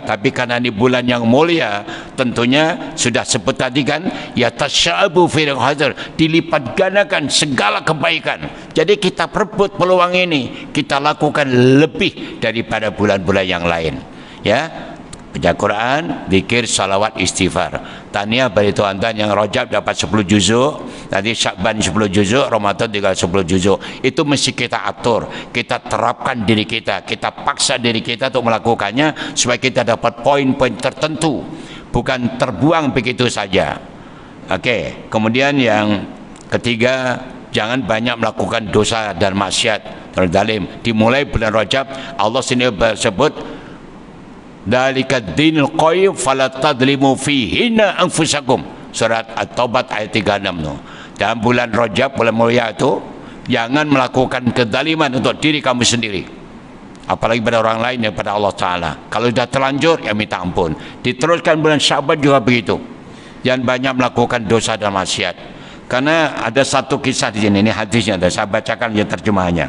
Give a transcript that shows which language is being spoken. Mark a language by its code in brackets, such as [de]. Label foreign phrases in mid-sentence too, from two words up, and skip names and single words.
[id] Tapi karena ini bulan yang mulia, tentunya sudah sebut tadi kan, ya tasyabu fil hadir, dilipat gandakan segala kebaikan. Jadi kita perebut peluang ini, kita lakukan lebih daripada bulan-bulan yang lain, ya. Baca Quran, zikir, salawat, istighfar. [ms] Tahniah bagi tuan-tuan yang Rajab dapat 10 juzuk, nanti Syakban 10 juzuk, Ramadan tinggal 10 juzuk. [id] Itu mesti kita atur, kita terapkan diri kita, kita paksa diri kita untuk melakukannya supaya kita dapat poin-poin tertentu, bukan terbuang begitu saja. Oke, kemudian yang ketiga, jangan banyak melakukan dosa dan maksiat, terzalim. Dimulai bulan Rajab, Allah sendiri bersebut, [ar] ذلك الدين القيم فلا تظلموا فيهن أنفسكم. [id] Surat At-Taubah ayat 36 tu. Dalam bulan Rajab, bulan mulia itu, jangan melakukan kezaliman untuk diri kamu sendiri, apalagi pada orang lain daripada Allah Ta'ala. Kalau sudah terlanjur, ya minta ampun. Diteruskan bulan Syaban juga begitu. Jangan banyak melakukan dosa dan maksiat. Karena ada satu kisah di sini, ini hadisnya, saya bacakan ya terjemahannya.